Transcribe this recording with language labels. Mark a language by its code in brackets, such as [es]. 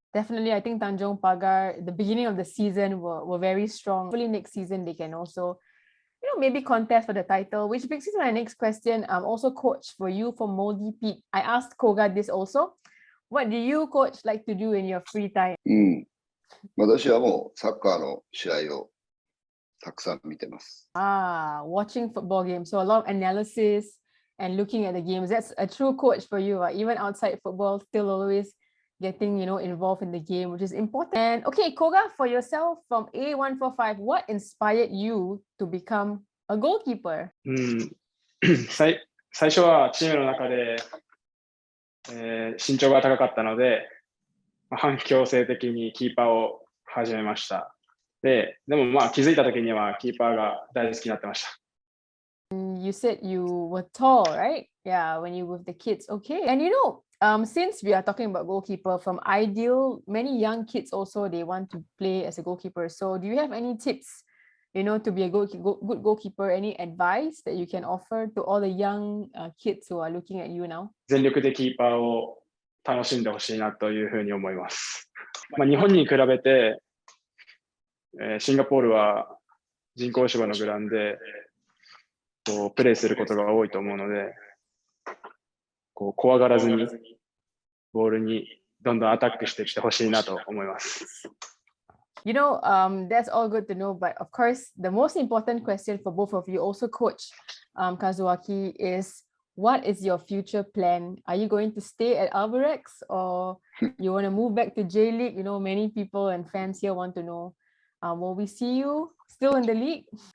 [en] Definitely, I think Tanjong Pagar, the beginning of the season were very strong. Hopefully next season they can also, maybe contest for the title, which brings me to my next question. Also, Coach, for you from Moldy Pete, I asked Koga this also. What do you, Coach, like to do in your free time? [ja] 私はもうサッカーの試合をたくさん見てます。 [en] Watching football games. So a lot of analysis and looking at the games. That's a true coach for you. Even outside football, still always getting, involved in the game, which is important. And okay, Koga, for yourself from A145, what inspired you to become a goalkeeper? [ja] 最初はチームの中で、身長が高かったので、反強制的にキーパーを始めました。でもまあ気づいた時にはキーパーが大好きになってました。 [en] You said you were tall, right? Yeah, when you were with the kids. Okay. And since we are talking about goalkeeper, from ideal, many young kids also, they want to play as a goalkeeper. So do you have any tips, to be a good goalkeeper? Any advice that you can offer to all the young kids who are looking at you now? [ja] 全力でキーパーを楽しんでほしいなというふうに思います。まあ、日本に比べて、シンガポールは人工芝のグラウンドでプレーすることが多いと思うので、怖がらずにボールにどんどんアタックしてきてほしいなと思います。 [en] That's all good to know, but of course, the most important question for both of you, also Coach Kazuaki, is what is your future plan? Are you going to stay at Albirex or you want to move back to J League? Many people and fans here want to know. Will we see you still in the league?